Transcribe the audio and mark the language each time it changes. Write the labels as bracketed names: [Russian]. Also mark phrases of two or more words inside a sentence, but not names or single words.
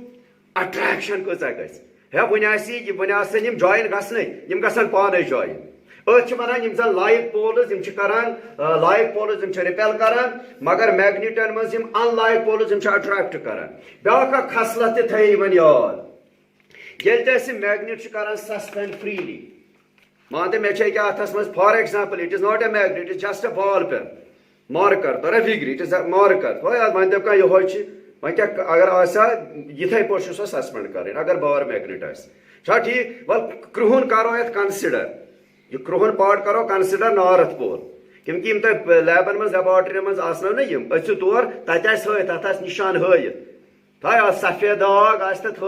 [Kashmiri] اٹریکشن کۭژاہ گژھِ ہے وُنہِ آسن یِم جوین گژھنٕے یِم گژھن پانے جوین أتھۍ چھِ ونان یِم زن [English] like poles [Kashmiri] یِم چھِ کران [English] like poles [Kashmiri] یِم چھِ رِپیل کران مگر میگنیٹن منٛز یِم [English] unlike poles [Kashmiri] یِم چھِ اٹریکٹ کران بیٛاکھ اکھ خصلت تہِ تھٲیِو یِمن یاد ییٚلہِ تہِ أسۍ یِم میگنیٹ چھِ کران [English] suspend freely [Kashmiri] مان تہٕ مےٚ چھِ أکیاہ اتھس منٛز [English] for example it is not a magnet it is just a ball pen marker [Kashmiri] تۄرا فِکرِ [English] it is a marker [Kashmiri] تھوٚو یاد وۄنۍ دپ کانٛہہ یِہوے چھِ وۄنۍ کیٛاہ اگر آسہِ ہا یِتھٕے پٲٹھۍ چھُ سۄ سسپینڈ کرٕنۍ اگر [English] bar magnet [Kashmiri] آسہِ چھا ٹھیٖک وۄنۍ کرٛہُن کرو یتھ کنسِڈر یہِ کرٛہُن پارٹ کرو کنسِڈر [English] north pole [Kashmiri] کیونکہِ یِم تۄہہِ لیبن منٛز لیبارٹرین منٛز آسنو نا یِم أژِو تور تتہِ آسہِ ہٲیِتھ تتھ آسہِ نِشان ہٲیِتھ تھاو سفید داغ آسہِ تتھ